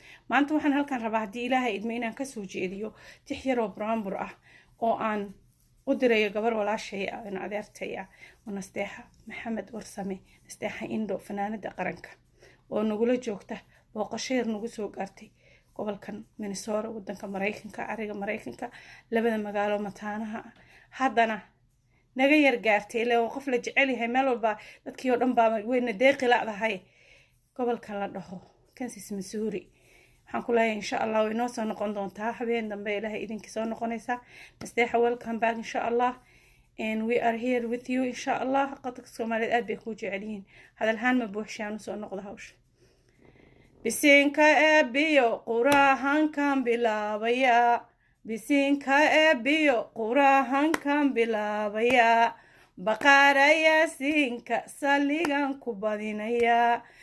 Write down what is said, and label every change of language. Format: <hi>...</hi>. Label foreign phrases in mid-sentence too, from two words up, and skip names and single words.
<so>Maanta waxaan halkan rabaa haddii Ilaahay idmo inaan ka soo jeediyo tix yar oo buraanbur ah oo aan u dirayo gabar walaashay ah, in adeertay ah, oo Nasteexa Maxamed Warsame, Nasteexa Indo, fanaanada qaranka, oo nagula joogta booqasho yar nagu soo gaartay gobolkan Minnesota, waddanka Maraykanka, ariga Maraykanka, labada magaalo mataanaha ah. Haddana naga yar gaartay, ilaa qof la jecel yahay meel walba, dadkii oo dhan baa wayna deeqi la'dahay. Gobolkan la dhaho Kansas, Missouri. Waxaan ku leeyahay,</so> <ar>insha Allah,</ar> <so>way noo soo noqon doontaa. Habeen dambe Ilaahay idinka soo noqonaysaa. Nasteexa,</so> <en>welcome back,</en> <ar>insha Allah.</ar> <en>And we are here with you,</en> <ar>insha Allah.</ar> <so>Qadka Soomaaliyeed aad bay kuu jecel yihiin. Hadal ahaan ma buuxshaan u soo noqdo hawsha. Bisinka eebbiyo qurahankan bilaabaya. Bisinka eebbiyo qurahankan bilaabaya. Baqaaraya siinka saligan ku badinaya.</so>